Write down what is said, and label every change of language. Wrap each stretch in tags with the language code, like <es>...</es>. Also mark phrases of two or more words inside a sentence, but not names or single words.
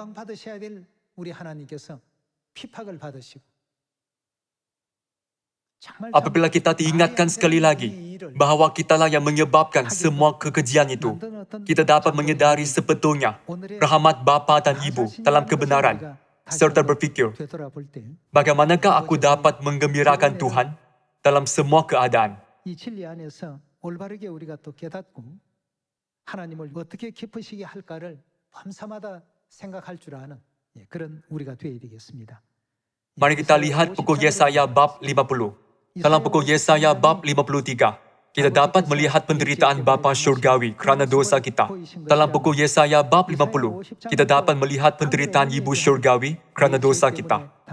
<ms>Apabila kita diingatkan sekali lagi bahwa kitalah yang menyebabkan semua kekejian itu, kita dapat menyadari sebetulnya rahmat Bapa dan Ibu dalam kebenaran, serta berfikir, bagaimanakah aku dapat menggembirakan Tuhan dalam semua keadaan.</ms> <ko>하나님을 어떻게 기쁘시게 할까를 밤사마다 생각할 줄 아는 그런 우리가 되어야 되겠습니다.</ko> <ms>Mari kita lihat buku Yesaya bab 50. Dalam buku Yesaya bab 53, kita dapat melihat penderitaan Bapa Syurgawi kerana dosa kita. Dalam buku Yesaya bab 50, kita dapat melihat penderitaan Ibu Syurgawi kerana dosa kita.</ms>